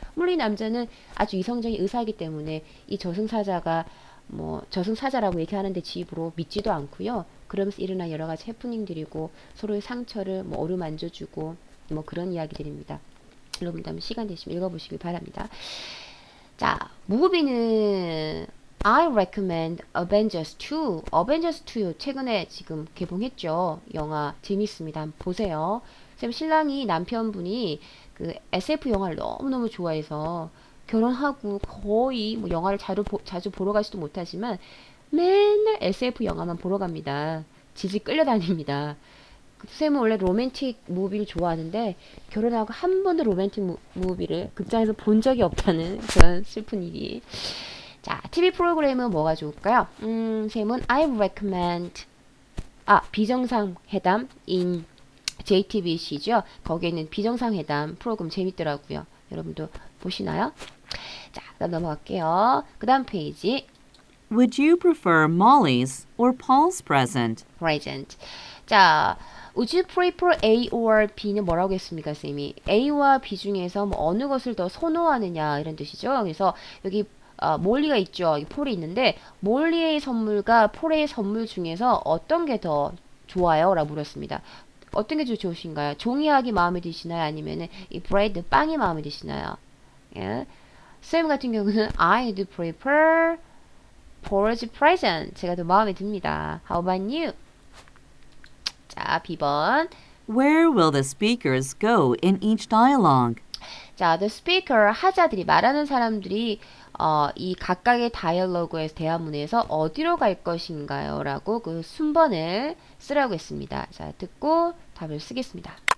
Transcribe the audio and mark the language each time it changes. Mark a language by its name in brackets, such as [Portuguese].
[Korean] 물론 이 남자는 아주 이성적인 의사이기 때문에 이 저승사자가 저승사자라고 얘기하는데 지 입으로 믿지도 않고요. 그러면서 일어난 여러 가지 해프닝들이고 서로의 상처를 어루만져주고 그런 이야기들입니다. 여러분도 한번 시간 되시면 읽어보시길 바랍니다. 자, 무비는 [English] I recommend Avengers 2. [Korean] Avengers 2 최근에 지금 개봉했죠. 영화 재밌습니다. 한번 보세요. 쌤 신랑이 남편분이 그 SF 영화를 너무너무 좋아해서 결혼하고 거의 영화를 자주 보러 가지도 못하지만 맨날 SF 영화만 보러 갑니다. 질질 끌려다닙니다. 쌤은 원래 로맨틱 무비를 좋아하는데 결혼하고 한 번도 로맨틱 무비를 극장에서 본 적이 없다는 그런 슬픈 일이. 자, TV 프로그램은 뭐가 좋을까요? 쌤은 [English] I recommend [Korean] 비정상회담인 JTBC죠. 거기에 있는 비정상회담 프로그램 재밌더라고요. 여러분도 보시나요? 자, 그다음 넘어갈게요. 그다음 페이지. [English] Would you prefer Molly's or Paul's present? present. [Korean] 자, would you prefer A or B는 뭐라고 했습니까, 쌤이? A와 B 중에서 뭐 어느 것을 더 선호하느냐 이런 뜻이죠. 그래서 여기 몰리가 있죠. 여기 폴이 있는데 몰리의 선물과 폴의 선물 중에서 어떤 게 더 좋아요? 라고 물었습니다. 어떤 게 더 좋으신가요? 종이학이 마음에 드시나요? 아니면은 이 브레드 빵이 마음에 드시나요? 예. 쌤 같은 경우는 [English] I'd prefer Paul's present. [Korean] 제가 더 마음에 듭니다. [English] How about you? [Korean] 자, B번. [English] Where will the speakers go in each dialogue? [Korean] 자, [English] the speaker [Korean] 하자들이 말하는 사람들이 이 각각의 다이얼로그에서 대화문에서 어디로 갈 것인가요? 라고 그 순번을 쓰라고 했습니다. 자, 듣고 답을 쓰겠습니다.